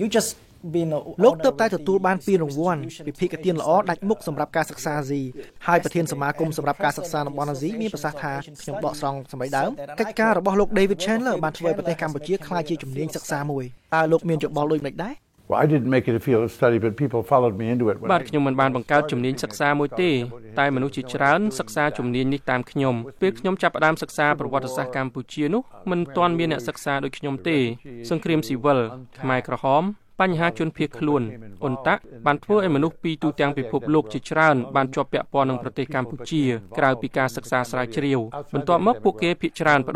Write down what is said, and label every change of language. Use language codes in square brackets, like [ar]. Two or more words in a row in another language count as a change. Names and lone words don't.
[en] You just [km] លោកទើបតែទទួលបាន2រង្វាន់វិភាគទានល្អដាច់មុខសម្រាប់ការសិក្សាអាស៊ីហើយប្រធានសមាគមសម្រាប់ការសិក្សាតំបន់អាស៊ីមានប្រសាសន៍ថាខ្ញុំដកស្រង់សម្ដីដើមកិច្ចការរបស់លោក David Chandler បានធ្វើឲ្យប្រទេសកម្ពុជាក្លាយជាជំនាញសិក្សាមួយតើលោកមានយោបល់ដូចនេះដែរ [en] Well I didn't make it a field of study but people followed me into it [km] បាទខ្ញុំមិនបានបង្កើតជំនាញសិក្សាមួយទេតែមនុស្សជាច្រើនសិក្សាជំនាញនេះតាមខ្ញុំពេលខ្ញុំចាប់ផ្ដើមសិក្សាប្រវត្តិសាស្ត្រកម្ពុជានោះមិនទាន់មានអ្នកសិក្សាដូចខ្ញុំទេសង្គ្រាមស៊ីវិលខ្មែរក្រហមបញ្ហាជនភៀសខ្លួនអ៊ុនតាក់បានធ្វើ ឲ្យមនុស្សពីទូទាំងពិភពលោកជាច្រើនបានជាប់ពាក់ព័ន្ធនឹងប្រទេសកម្ពុជាក្រៅពីការសិក្សាស្រាវជ្រាវបន្ទាប់មកពួកគេភាគច្រើនបដូរ